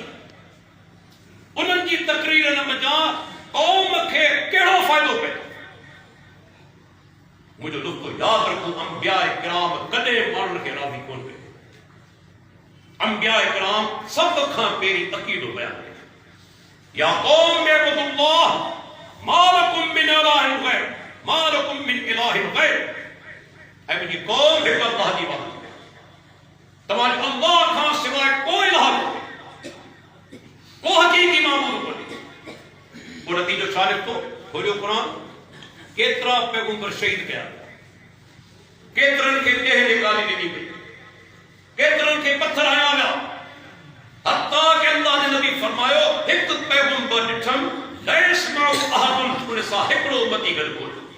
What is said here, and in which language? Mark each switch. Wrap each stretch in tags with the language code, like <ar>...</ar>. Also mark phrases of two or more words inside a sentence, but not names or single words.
<sd>उन्हनि जी तक़रीरनि में कौम खे कहिड़ो फ़ाइदो पए? मुंहिंजो नुक़्तो यादि रखो, अंबिया किराम कॾहिं माण्हुनि खे राज़ी कोन कयो। अंबिया किराम सभ खां पहिरीं अक़ीदो बयानु कयो,</sd> <ar>يا قوم اعبدوا الله ما لكم من إله غير, ما لكم من إله غير.</ar> <sd>ऐं मुंहिंजी कौम हिकु अल्लाह जी इबादत करे, तव्हांजे अल्लाह खां सवाइ को इलाह कोन्हे, को हक़ीक़ी माबूद कोन्हे। पोइ नतीजो छा निकितो? खोलियो क़ुरान, केतिरा पैगंबर शहीद कया, केतिरनि खे ॾेह निकाली ॾिनी वई, केतिरनि खे पत्थर हया विया, हत्ता कि अल्लाह जे नबी फरमायो हिकु पैगंबर ॾिठमि</sd> <ar>ليس معه أحد,</ar> <sd>उन सां हिकिड़ो उम्मती गॾु कोन्हे।</sd>